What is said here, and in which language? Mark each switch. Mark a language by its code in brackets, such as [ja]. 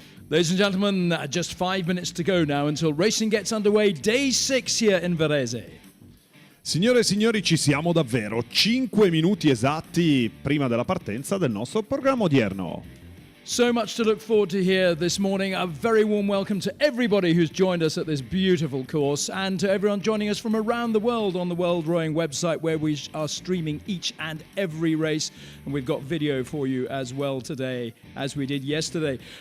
[en] Ladies and gentlemen, just 5 minutes to go now until racing gets underway. Day 6 here in Varese. [it] Signore e signori, ci siamo davvero. 5 minuti esatti prima della partenza del nostro programma odierno. [en] So much to look forward to here this morning. A very warm welcome to everybody who's joined us at this beautiful course and to everyone joining us from around the world on the World Rowing website where we are streaming each and every race. And we've got video for you as well today as we did yesterday.